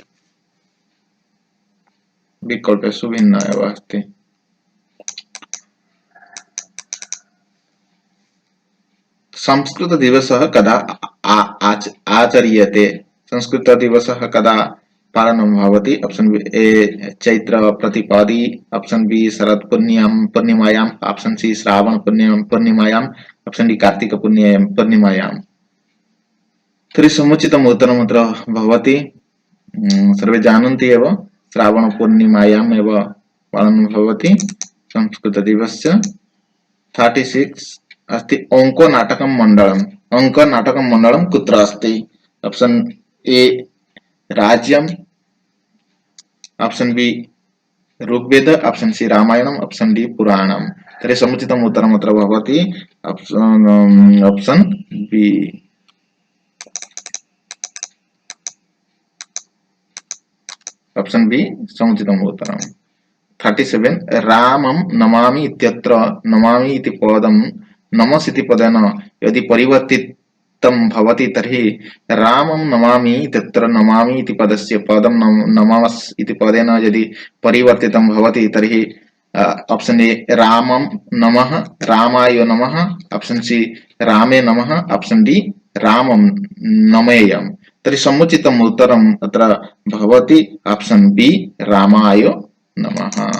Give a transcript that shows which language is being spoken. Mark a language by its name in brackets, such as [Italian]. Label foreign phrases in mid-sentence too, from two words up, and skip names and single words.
[Sanskrit] विकल्पेषु भिन्न एव अस्ति संस्कृत दिवसः कदा आचर्यते संस्कृत दिवसः कदा पालनं भवति [English] option A [Sanskrit] चैत्र प्रतिपदी [English] option B [Sanskrit] शरद पूर्णिमायां [English] option C [Sanskrit] श्रावण पूर्णिमायां [English] option D [Sanskrit] कार्तिक पूर्णिमायां तर्हि समुचितम् उत्तरम् अत्र भवति सर्वे जानन्ति एव श्रावण पूर्णिमायाम् एव पालनं भवति संस्कृत दिवसस्य 36 अस्ति अंको नाटकं मण्डलं कुत्र अस्ति [English] option A [Sanskrit] राज्यम [English] option B [Sanskrit] ऋग्वेद [English] option C [Sanskrit] रामायणम [English] option D [Sanskrit] पुराणम तर्हि समुचितम् उत्तरम् अत्र भवति [English] option B option B [Sanskrit] समुचितम् उत्तरम् 37 रामं नमामि इत्यत्र नमामि इति पदं नमस् इति पदेन यदि परिवर्तितं भवति तर्हि रामं नमामि इत्यत्र नमामि इति पदस्य पदं नमस् इति पदेन यदि परिवर्तितं भवति तर्हि [English] option A [Sanskrit] रामं नमः रामाय नमः [English] option C [Sanskrit] रामे नमः [English] option D [Sanskrit] रामं नमेयम् तर्हि समुचितम् उत्तरम् अत्र भवति [English] option B [Sanskrit] रामाय नमः